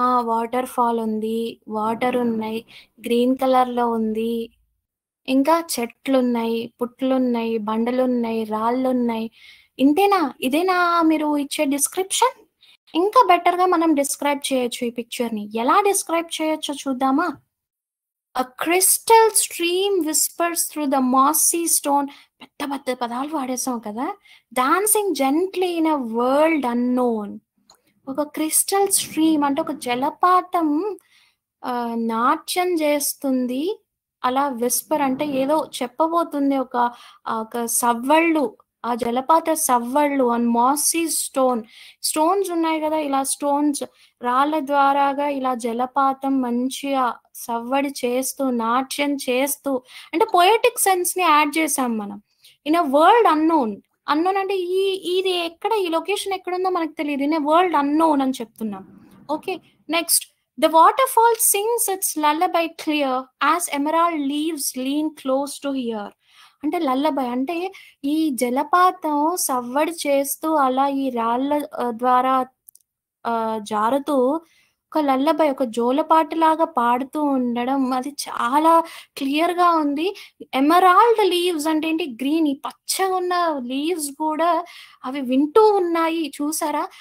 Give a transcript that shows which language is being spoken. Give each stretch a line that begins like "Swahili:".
Telugu: Water fall ఉంది, water ఉన్నాయి, green కలర్లో ఉంది, ఇంకా చెట్లున్నాయి, పుట్లున్నాయి, బండలున్నాయి, రాళ్ళున్నాయి. ఇంతేనా? ఇదేనా మీరు ఇచ్చే డిస్క్రిప్షన్? ఇంకా బెటర్గా మనం డిస్క్రైబ్ చేయొచ్చు ఈ పిక్చర్ని. ఎలా డిస్క్రైబ్ చేయొచ్చో చూద్దామా?
English: A crystal stream whispers through the mossy stone.
Telugu: పెద్ద పదాలు వాడేసాం కదా.
English: Dancing gently in a world unknown.
Telugu: ఒక క్రిస్టల్ స్ట్రీమ్ అంటే ఒక జలపాతం నాట్యం చేస్తుంది. అలా విస్పర్ అంటే ఏదో చెప్పబోతుంది, ఒక సవ్వళ్ళు, ఆ జలపాత సవ్వళ్ళు. అండ్ మాసీ స్టోన్స్ ఉన్నాయి కదా, ఇలా స్టోన్స్ రాళ్ళ ద్వారాగా ఇలా జలపాతం మంచిగా సవ్వడి చేస్తూ నాట్యం చేస్తూ, అంటే పొయటిక్ సెన్స్ ని యాడ్ చేసాం మనం.
English: in a world unknown
Telugu: అంటే ఇది ఎక్కడ, ఈ లొకేషన్ ఎక్కడుందో మనకు తెలియదు.
English: in a world unknown
Telugu: అని చెప్తున్నాం. Okay, next
English: the waterfall sings its lullaby clear as emerald leaves lean close to hear.
Telugu: అంటే లల్లబై అంటే ఈ జలపాతం సవ్వడి చేస్తూ అలా ఈ రాళ్ళ ద్వారా జారుతూ ఒక లల్లబై, ఒక జోలపాటలాగా పాడుతూ ఉండడం, అది చాలా క్లియర్గా ఉంది. ఎమరాల్డ్ లీవ్స్ అంటే ఏంటి, గ్రీన్, ఈ పచ్చగా ఉన్న లీవ్స్ కూడా అవి వింటూ ఉన్నాయి, చూసారా?